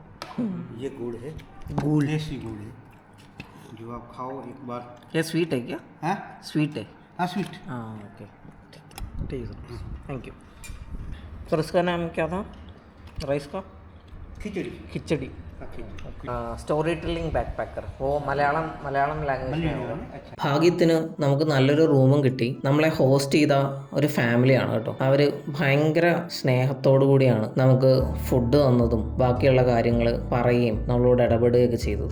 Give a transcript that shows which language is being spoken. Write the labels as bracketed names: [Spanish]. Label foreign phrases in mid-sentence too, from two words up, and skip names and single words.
[Hindi] ये गुड़ है, गुड़ देसी गुड़ है, जो आप खाओ एक बार। ये स्वीट है क्या? हाँ स्वीट है। हाँ स्वीट। हाँ ओके, ठीक है सर, [English] thank you sir. [Hindi] इसका नाम क्या था राइस का? खिचड़ी। खिचड़ी। हाँ, खिचड़ी। [English] story telling back packer. O Malayalam language. [Hindi] अच्छा। [Malayalam] ഭാഗ്യത്തിന് നമുക്ക് നല്ലൊരു റൂമും കിട്ടി. നമ്മളെ ഹോസ്റ്റ് ചെയ്ത ഒരു ഫാമിലിയാണ് കേട്ടോ. അവർ ഭയങ്കര സ്നേഹത്തോടു കൂടിയാണ് നമുക്ക് ഫുഡ് തന്നതും ബാക്കിയുള്ള കാര്യങ്ങൾ പറയുകയും നമ്മളോട് ഇടപെടുകയൊക്കെ ചെയ്തത്.